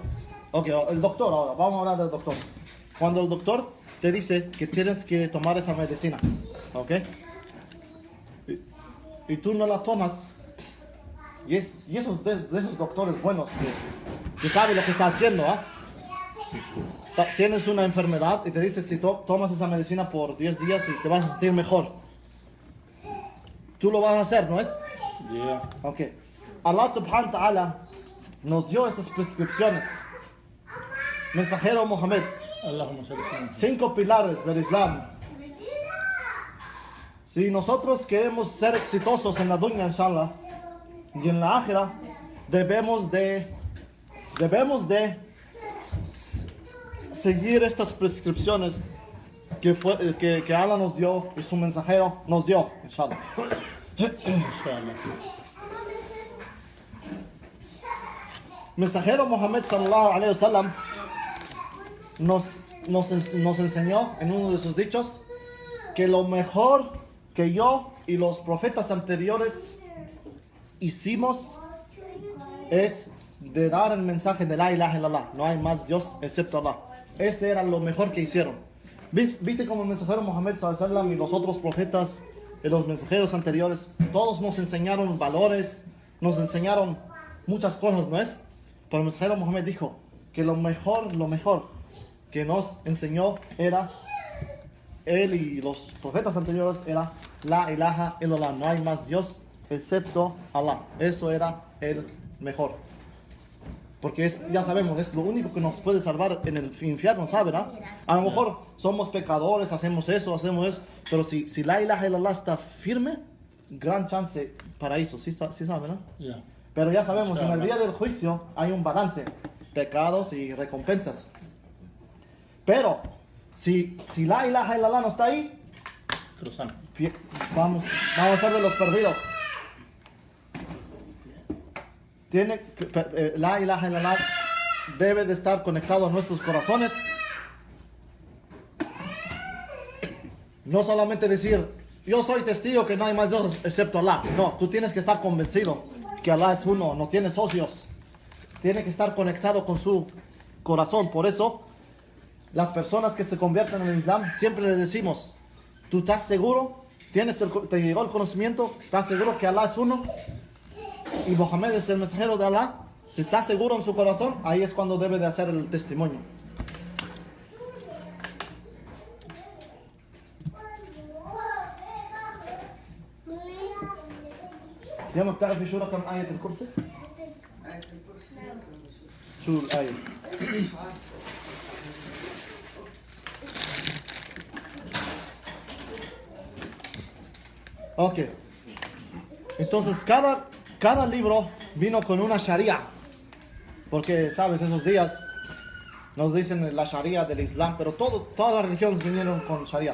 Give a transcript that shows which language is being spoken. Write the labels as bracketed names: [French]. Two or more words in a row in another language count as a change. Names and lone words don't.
[Spanish] Ok, el doctor ahora, vamos a hablar del doctor. Cuando el doctor te dice que tienes que tomar esa medicina, ok, y tú no la tomas, y esos de esos doctores buenos que saben lo que está haciendo, tienes una enfermedad y te dice si tomas esa medicina por 10 días y te vas a sentir mejor, tú lo vas a hacer, ¿no es? Yeah. Ok. [Arabic] الله سبحانه وتعالى [Spanish] nos dio esas prescripciones. Mensajero Muhammad, [Arabic] اللهم صل على [Spanish] 5 pilares del Islam. Si nosotros queremos ser exitosos en la dunya, inshallah, y en la akhira, debemos de seguir estas prescripciones que Allah nos dio y su mensajero nos dio, inshallah. Inshallah. Mensajero Muhammad [Arabic] صلى الله عليه وسلم [Spanish] nos enseñó en uno de sus dichos que lo mejor que yo y los profetas anteriores hicimos es de dar el mensaje de [Arabic] لا إله إلا الله, [Spanish] no hay más Dios excepto Allah. Ese era lo mejor que hicieron. ¿Viste como el mensajero Muhammad [Arabic] صلى الله عليه وسلم [Spanish] y los otros profetas y los mensajeros anteriores, todos nos enseñaron valores, nos enseñaron muchas cosas, ¿no es? Pero el mensajero Muhammad dijo que lo mejor que nos enseñó era él y los profetas anteriores era [Arabic] لا إله إلا الله, [Spanish] no hay más Dios excepto Allah. Eso era el mejor. Porque ya sabemos, es lo único que nos puede salvar en el infierno, ¿saben? A lo mejor somos pecadores, hacemos eso, pero si [Arabic] لا إله إلا الله [Spanish] está firme, gran chance paraíso, ¿sí saben? ¿No? Ya. Pero ya sabemos, en el día del juicio hay un balance, pecados y recompensas. Pero si [Arabic] لا إله إلا الله [Spanish] no está ahí, Cruzando. vamos a ser de los perdidos. [Arabic] لا إله إلا الله [Spanish] debe de estar conectado a nuestros corazones. No solamente decir, yo soy testigo que no hay más Dios excepto Allah. No, tú tienes que estar convencido que Allah es uno, no tiene socios. Tiene que estar conectado con su corazón. Por eso, las personas que se convierten en el Islam, siempre les decimos, ¿tú estás seguro? ¿Te llegó el conocimiento? ¿Estás seguro que Allah es uno? Y Mohammed es el mensajero de Allah. Si está seguro en su corazón, ahí es cuando debe de hacer el testimonio. [Arabic] يا ما بتعرفي شو رقم آية الكرسي؟ شو الآية؟ Ok. [Spanish] Entonces cada libro vino con una sharia. Porque, sabes, esos días nos dicen la sharia del Islam, pero todas las religiones vinieron con sharia.